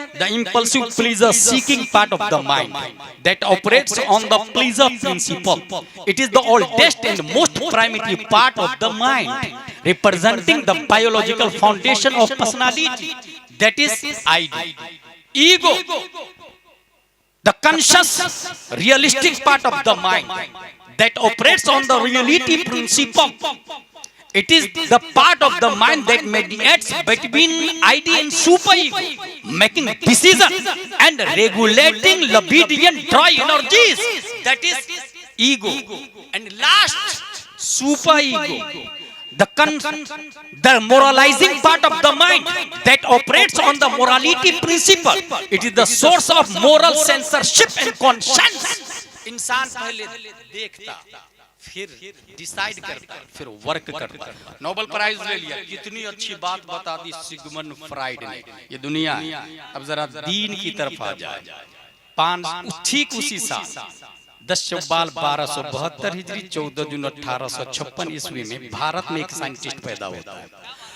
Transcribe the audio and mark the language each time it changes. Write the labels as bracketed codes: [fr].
[en] The impulsive pleasure seeking part of the mind that operates on the pleasure principle. It is the oldest and most primitive part of the mind, representing the biological foundation of personality, that is id. Ego, the conscious realistic part of the mind that operates on the reality principle. It is the part of the mind that mediates between ID and super ego, making decisions and regulating libidinal drive energies, that is ego. And last, super ego, the moralizing part of the mind that operates on the morality principle. It is the source of moral censorship and conscience. [hi] इंसान पहले देखता, फिर decide करता, फिर work करता। Nobel prize ले लिया, कितनी अच्छी बात बता दी सिगमंड फ्राइड ने। ये दुनिया है। अब जरा दीन की तरफ आ जाए। ठीक उसी साल 10 शव्वाल 1272 हिजरी 14 जून 1856 ईस्वी में भारत में एक साइंटिस्ट पैदा होता है।